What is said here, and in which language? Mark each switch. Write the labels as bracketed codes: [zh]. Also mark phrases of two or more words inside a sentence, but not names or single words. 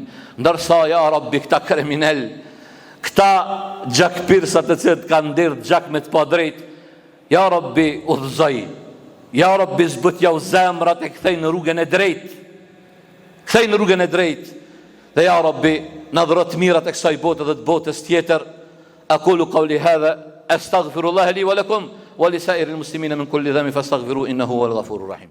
[sq] Ndërsa, [ar] يا ربي, [sq] këta kriminel, këta gjakpirsa të cilët kanë ndirë gjak me të pa drejt, [ar] يا ربي, [sq] udhëzoj. [ar] يا ربي, [sq] zbut jau zemrat e kthej në rrugën e drejt. Kthej në rrugën e drejt. Dhe [ar] يا ربي, [sq] na dhuro të mirat e kësaj bote dhe të botës tjetër. [ar] أقول قولي هذا، أستغفر الله لي ولكم ولسائر المسلمين من كل ذنب فاستغفروه إنه هو الغفور الرحيم.